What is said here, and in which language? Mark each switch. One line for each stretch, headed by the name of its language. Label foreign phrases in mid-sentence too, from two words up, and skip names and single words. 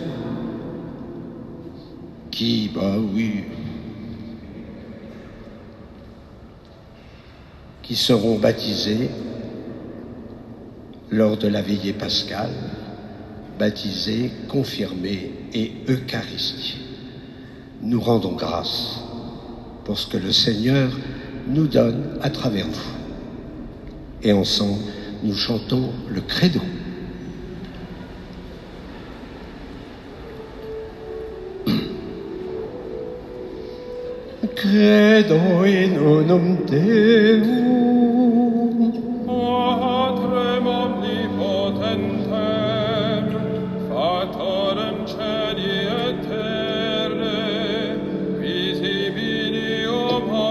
French: qui, qui seront baptisés lors de la veillée pascale, baptisés, confirmés et eucharistiés. Nous rendons grâce pour ce que le Seigneur nous donne à travers vous. Et ensemble, nous chantons le credo.
Latin: Credo in unum Deum, Patrem omnipotentem, Factorem Celi et terrae, visibilium